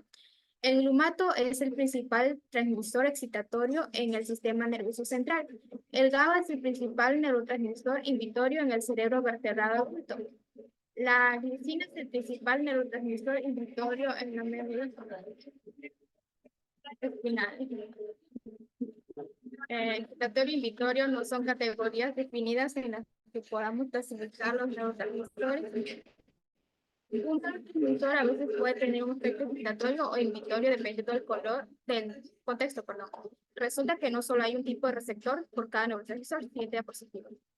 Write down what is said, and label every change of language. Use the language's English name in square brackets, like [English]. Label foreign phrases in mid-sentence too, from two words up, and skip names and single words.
[Spanish] El glumato es el principal transmisor excitatorio en el sistema nervioso central. El GABA es el principal neurotransmisor inhibitorio en el cerebro vertebrado adulto. La glicina es el principal neurotransmisor inhibitorio en la médula espinal. Excitatorio e inhibitorio no son categorías definidas en las que podamos clasificar los neurotransmisores. Un neurotransmisor a veces puede tener un efecto excitatorio o inhibitorio dependiendo del contexto, perdón. Resulta que no solo hay un tipo de receptor por cada neurotransmisor. Siguiente diapositiva.